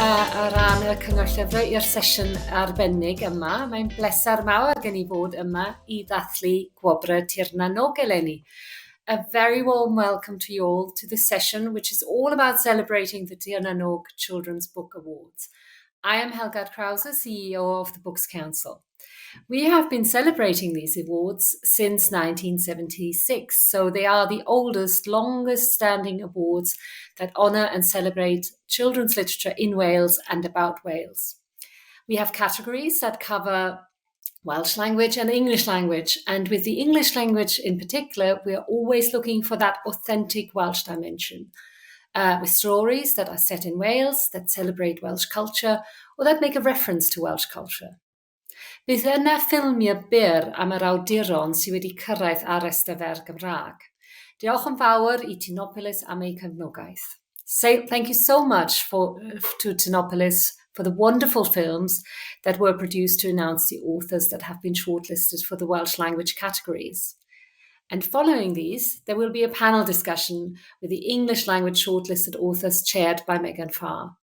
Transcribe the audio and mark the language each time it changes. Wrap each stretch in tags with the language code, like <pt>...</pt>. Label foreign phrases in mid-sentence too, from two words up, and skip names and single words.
<cy>o ran y Cyngor Llyfrau i'r sesiwn arbennig yma. Mae'n bleser mawr gen i fod yma I ddathlu Gwobrau Tir Eleni.</cy> <en>A very warm welcome to you all to this session, which is all about celebrating the Tir Children's Book Awards. I am Helga Krause, CEO of the Books Council. We have been celebrating these awards since 1976, so they are the oldest, longest-standing awards that honour and celebrate children's literature in Wales and about Wales. We have categories that cover Welsh language and English language, and with the English language in particular, we are always looking for that authentic Welsh dimension, with stories that are set in Wales, that celebrate Welsh culture, or that make a reference to Welsh culture.</en> <cy>Bydd yna ffilmiau byr am yr awduron sydd wedi cyrraedd ar rhestr Gymraeg. Diolch yn fawr I Tinopolis am ei cefnogaeth.</cy> <en>Thank you so much to Tinopolis for the wonderful films that were produced to announce the authors that have been shortlisted for the Welsh language categories. And following these, there will be a panel discussion with the English language shortlisted authors chaired by Megan Farr.</en>